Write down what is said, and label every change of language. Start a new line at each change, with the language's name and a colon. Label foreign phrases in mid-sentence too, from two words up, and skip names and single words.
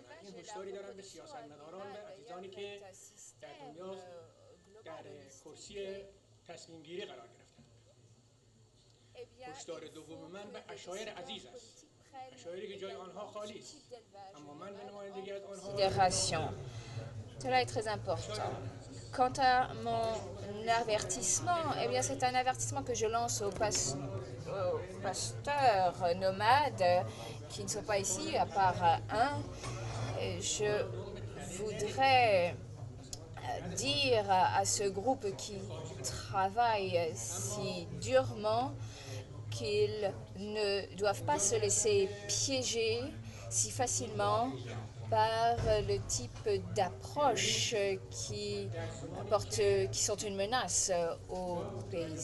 Persian: این هشداری دارم به سیاستمداران و عزیزانی که در دنیا در کرسی تصمیم گیری قرار گرفتن. هشدار دوم من به عشایر عزیز است، عشایری که جای آنها خالی است، اما من به نمایندگی از آنها.
French: Cela est très important. Quant à mon avertissement, eh bien c'est un avertissement que je lance aux pasteurs nomades qui ne sont pas ici, à part un. Je voudrais dire à ce groupe qui travaille si durement qu'ils ne doivent pas se laisser piéger si facilement par le type d'approche qui sont une menace aux paysans.